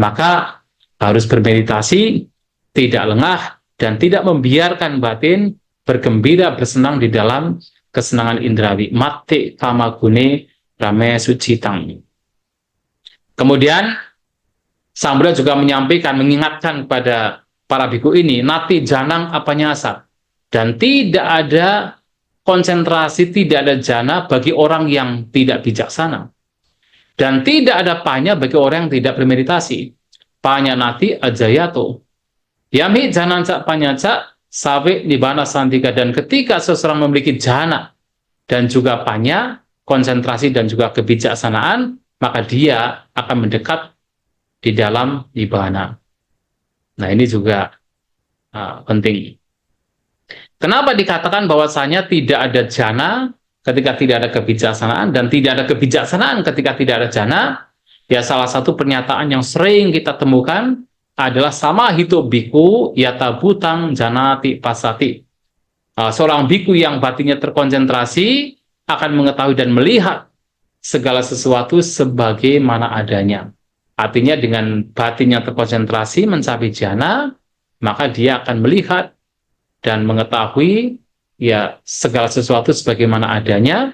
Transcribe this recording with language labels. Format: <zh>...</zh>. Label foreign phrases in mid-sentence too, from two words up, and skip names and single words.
<id>Maka harus bermeditasi, tidak lengah, dan tidak membiarkan batin bergembira, bersenang di dalam kesenangan indrawi.</id> <pi>Mate kamagune rame sucitang.</pi> <id>Kemudian Sang Buddha juga menyampaikan, mengingatkan kepada para biku ini,</id> <pi>nati janang apanyasa,</pi> <id>dan tidak ada konsentrasi, tidak ada jana bagi orang yang tidak bijaksana. Dan tidak ada panya bagi orang yang tidak bermeditasi.</id> <pi>Panya nati ajayato. Yami jananca panyaca sawe nibana santika.</pi> <id>Dan ketika seseorang memiliki jana dan juga panya, konsentrasi dan juga kebijaksanaan, maka dia akan mendekat di dalam nibana. Nah, ini juga penting. Kenapa dikatakan bahwasanya tidak ada jana ketika tidak ada kebijaksanaan, dan tidak ada kebijaksanaan ketika tidak ada jana? Ya, salah satu pernyataan yang sering kita temukan adalah</id> <pi>sama hidup biku yata butang janati pasati.</pi> <id>Seorang biku yang batinnya terkonsentrasi akan mengetahui dan melihat segala sesuatu sebagaimana adanya. Artinya dengan batinnya terkonsentrasi mencapai jana, maka dia akan melihat dan mengetahui ya segala sesuatu sebagaimana adanya.</id>